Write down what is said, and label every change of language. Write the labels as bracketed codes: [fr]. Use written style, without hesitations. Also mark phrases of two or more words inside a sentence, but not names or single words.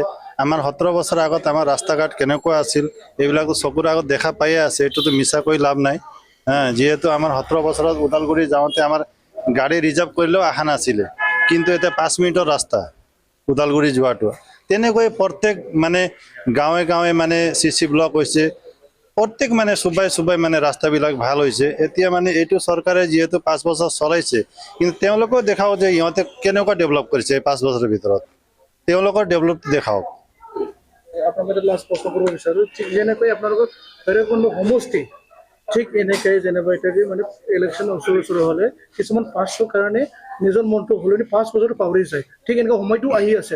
[as] আমাৰ 17 বছৰ আগত আমাৰ ৰাস্তা ঘাট কেনেকুৱা আছিল এইবিলাকো চকুৰ আগত দেখা পায়ে আছে, এইটোতো মিছা কৈ লাভ নাই। যেহেতু আমাৰ 17 বছৰত ওদালগুৰি যাওঁতে আমাৰ গাড়ী ৰিজাৰ্ভ কৰিলেও অহা নাছিলে, কিন্তু এতিয়া 5 মিনিটৰ ৰাস্তা ওদালগুৰি যোৱাটো। তেনেকৈ প্ৰত্যেক মানে গাঁৱে গাঁৱে মানে চিচি ব্লক হৈছে, প্ৰত্যেক মানে চুবাই চুবাই মানে ৰাস্তাবিলাক ভাল হৈছে। এতিয়া মানে এইটো চৰকাৰে যেহেতু 5 বছৰ চলাইছে, কিন্তু তেওঁলোকেও দেখাও যে ইহঁতে কেনেকুৱা ডেভেলপ কৰিছে 5 বছৰৰ ভিতৰত, তেওঁলোকৰ ডেভেলপ দেখাওক। আপোনালোকে লাষ্ট প্ৰশ্ন কৰিব বিচাৰো, ঠিক যেনেকৈ আপোনালোকৰ ভৈৰৱকুণ্ড সমষ্টি ঠিক এনেকৈ যেনেকৈ এতিয়া মানে ইলেকশ্যন ওচৰ হ'লে কিছুমান পাঁচৰ কাৰণে নিজৰ মনটো হলনি 5 বছৰ পাহৰি যায়, ঠিক এনেকুৱা সময়টো আহি আছে।